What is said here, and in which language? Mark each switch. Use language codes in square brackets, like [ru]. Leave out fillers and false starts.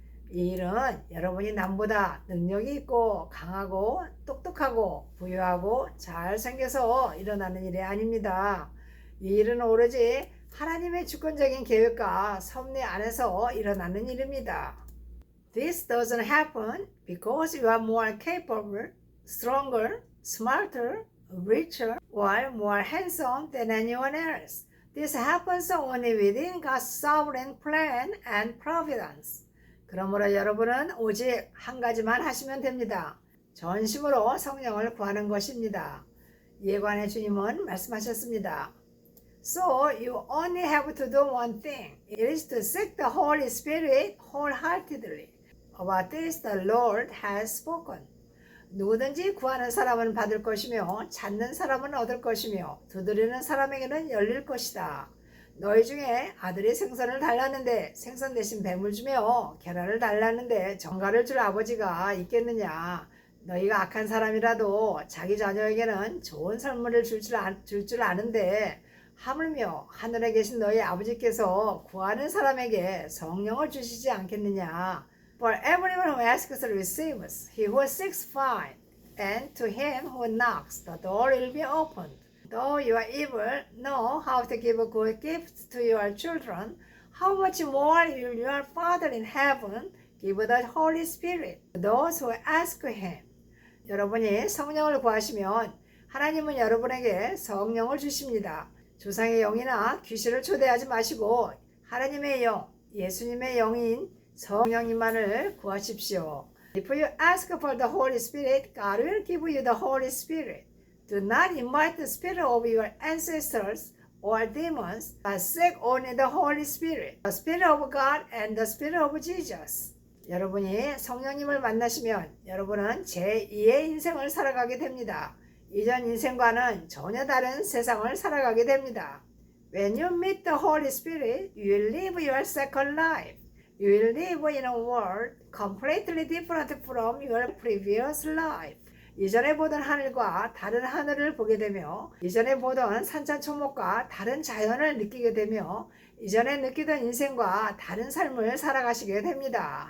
[ko] 이 일은 여러분이 남보다 능력이 있고 강하고 똑똑하고 부유하고 잘생겨서 일어나는 일이 아닙니다. 이 일은 오로지 하나님의 주권적인 계획과 섭리 안에서 일어나는 일입니다. [en] This doesn't happen because you are more capable, stronger, smarter, richer, or more handsome than anyone else. This happens only within God's sovereign plan and providence. [ko] 그러므로 여러분은 오직 한 가지만 하시면 됩니다. 전심으로 성령을 구하는 것입니다. 이에 관해 주님은 말씀하셨습니다. [en] So you only have to do one thing. It is to seek the Holy Spirit wholeheartedly. About this the Lord has spoken. [ko] 누구든지 구하는 사람은 받을 것이며 찾는 사람은 얻을 것이며 두드리는 사람에게는 열릴 것이다. 너희 중에 아들이 생선을 달랐는데 생선 대신 뱀을 주며 계란을 달랐는데 정갈을 줄 아버지가 있겠느냐. 너희가 악한 사람이라도 자기 자녀에게는 좋은 선물을 줄 줄 아는데 하물며 하늘에 계신 너희 아버지께서 구하는 사람에게 성령을 주시지 않겠느냐. [en] For everyone who asks receives, he who seeks finds, and to him who knocks the door will be opened. Though you are evil, know how to give good gifts to your children, how much more will your Father in heaven give the Holy Spirit to those who ask him. [ko] 여러분이 성령을 구하시면 하나님은 여러분에게 성령을 주십니다. 조상의 영이나 귀신을 초대하지 마시고 하나님의 영, 예수님의 영인 성령님만을 구하십시오. [en] If you ask for the Holy Spirit, God will give you the Holy Spirit. Do not invite the spirit of your ancestors or demons, but seek only the Holy Spirit, the Spirit of God and the Spirit of Jesus. [ko] 여러분이 성령님을 만나시면 여러분은 제2의 인생을 살아가게 됩니다. 이전 인생과는 전혀 다른 세상을 살아가게 됩니다. [en] When you meet the Holy Spirit, you will live your second life. You will live in a world completely different from your previous life. [ko] 이전에 보던 하늘과 다른 하늘을 보게 되며 이전에 보던 산천초목과 다른 자연을 느끼게 되며 이전에 느끼던 인생과 다른 삶을 살아가시게 됩니다.